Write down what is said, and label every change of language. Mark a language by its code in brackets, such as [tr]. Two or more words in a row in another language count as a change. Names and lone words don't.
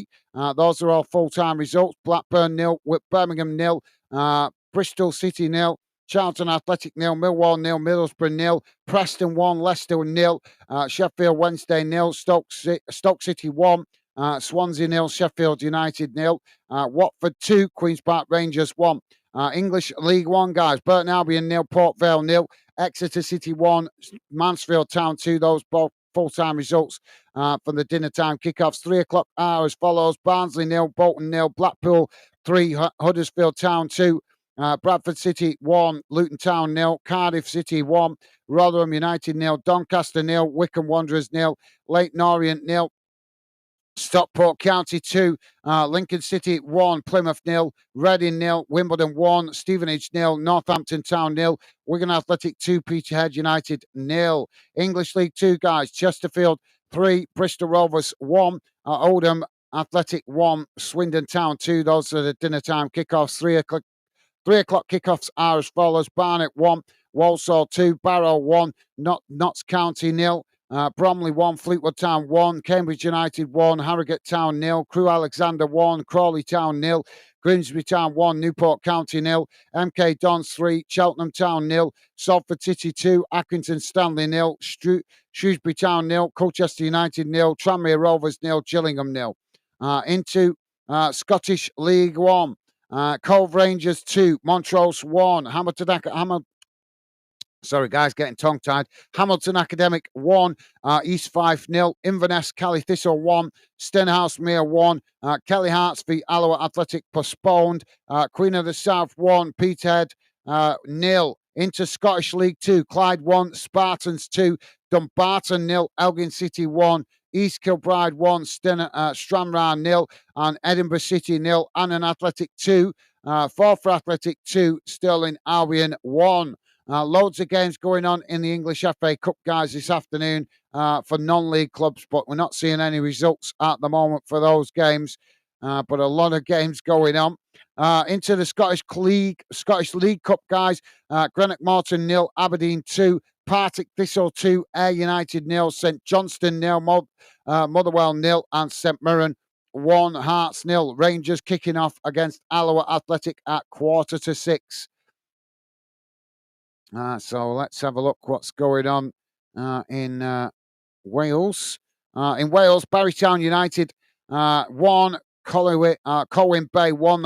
[en] Those are all full-time results. Blackburn 0, Birmingham 0, Bristol City 0, Charlton Athletic 0, Millwall 0, Middlesbrough 0, Preston 1, Leicester 0, Sheffield Wednesday 0, Stoke City 1, Swansea 0, Sheffield United 0, Watford 2, Queen's Park Rangers 1. English League One, guys. Burton Albion 0, Port Vale 0, Exeter City 1, Mansfield Town 2. Those both full-time results from the dinner time kickoffs. 3 o'clock hour as follows: Barnsley 0, Bolton 0, Blackpool 3, Huddersfield Town 2, Bradford City 1, Luton Town 0, Cardiff City 1, Rotherham United 0, Doncaster 0, Wycombe Wanderers 0, Leyton Orient 0, Stockport County 2, Lincoln City 1, Plymouth 0, Reading 0, Wimbledon 1, Stevenage 0, Northampton Town 0, Wigan Athletic 2, Peterhead United 0. English League 2, guys: Chesterfield 3, Bristol Rovers 1, Oldham Athletic 1, Swindon Town 2. Those are the dinner time kickoffs. 3 o'clock kickoffs are as follows: Barnet 1, Walsall 2, Barrow 1, Notts County 0, Bromley 1, Fleetwood Town 1, Cambridge United 1, Harrogate Town 0, Crewe Alexander 1, Crawley Town 0, Grimsby Town 1, Newport County 0, MK Dons 3, Cheltenham Town 0, Salford City 2, Accrington Stanley 0, Shrewsbury Town 0, Colchester United 0, Tranmere Rovers 0, Gillingham 0. Into Scottish League 1. Cove Rangers 2, Montrose 1, Sorry, guys, getting tongue-tied. Hamilton Academic 1, East Fife 0, Inverness Cali Thistle 1, Stenhousemuir 1, Kelly Hearts v Alloa Athletic postponed, Queen of the South 1, Peterhead 0. Into Scottish League 2, Clyde 1, Spartans 2, Dumbarton 0, Elgin City 1, East Kilbride 1, Stranraer 0, and Edinburgh City 0, Annan Athletic 2, Forfar Athletic 2, Stirling Albion 1. Loads of games going on in the English FA Cup, guys, this afternoon for non-league clubs, but we're not seeing any results at the moment for those games. But a lot of games going on. Into the Scottish League Cup, guys. Greenock Morton 0, Aberdeen 2, Partick Thistle 2, Ayr United 0, St Johnstone 0, Motherwell 0, and St.MIrren 1, Hearts 0. Rangers kicking off against Alloa Athletic at 5:45. So let's have a look what's going on in Wales. In Wales, Barrytown United 1, Colwyn Bay 1.